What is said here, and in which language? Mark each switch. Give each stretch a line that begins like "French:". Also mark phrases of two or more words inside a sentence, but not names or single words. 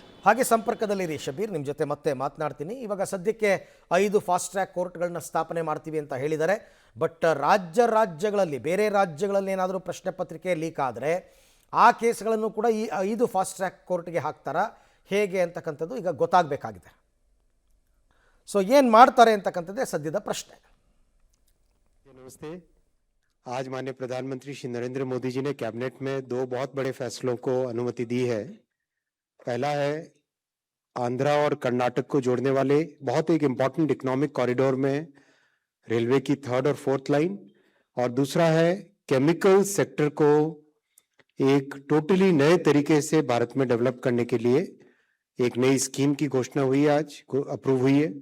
Kannada: ಹಾಗೆ ಸಂಪರ್ಕದಲ್ಲಿರಿ ಶಬೀರ್, ನಿಮ್ಮ ಜೊತೆ ಮತ್ತೆ ಮಾತನಾಡ್ತೀನಿ. ಇವಾಗ ಸದ್ಯಕ್ಕೆ 5
English: fast track
Kannada: ಕೋರ್ಟ್ಗಳನ್ನ ಸ್ಥಾಪನೆ ಮಾಡ್ತೀವಿ ಅಂತ ಹೇಳಿದ್ದಾರೆ. ಬಟ್ ರಾಜ್ಯಗಳಲ್ಲಿ ಬೇರೆ ರಾಜ್ಯಗಳಲ್ಲಿ ಏನಾದರೂ ಪ್ರಶ್ನೆ ಪತ್ರಿಕೆ ಲೀಕ್ ಆದರೆ ಆ ಕೇಸ್ಗಳನ್ನು ಕೂಡ ಈ 5
English: fast track
Kannada: ಕೋರ್ಟ್ಗೆ ಹಾಕ್ತಾರಾ ಹೇಗೆ ಅಂತಕ್ಕಂಥದ್ದು ಈಗ ಗೊತ್ತಾಗಬೇಕಾಗಿದೆ. ಸೊ ಏನು ಮಾಡ್ತಾರೆ ಅಂತಕ್ಕಂಥದ್ದೇ ಸದ್ಯದ ಪ್ರಶ್ನೆ.
Hindi: नमस्ते। आज माननीय प्रधानमंत्री श्री नरेंद्र मोदी जी ने कैबिनेट में 2 बहुत बड़े फैसलों को अनुमति दी है। पहला है आंध्रा और कर्नाटक को जोड़ने वाले बहुत एक
English: important economic corridor
Hindi: में रेलवे की 3rd और 4th लाइन, और दूसरा है
English: chemical sector
Hindi: को एक टोटली नए तरीके से भारत में डेवलप करने के लिए एक नई स्कीम की घोषणा हुई है, आज अप्रूव हुई है।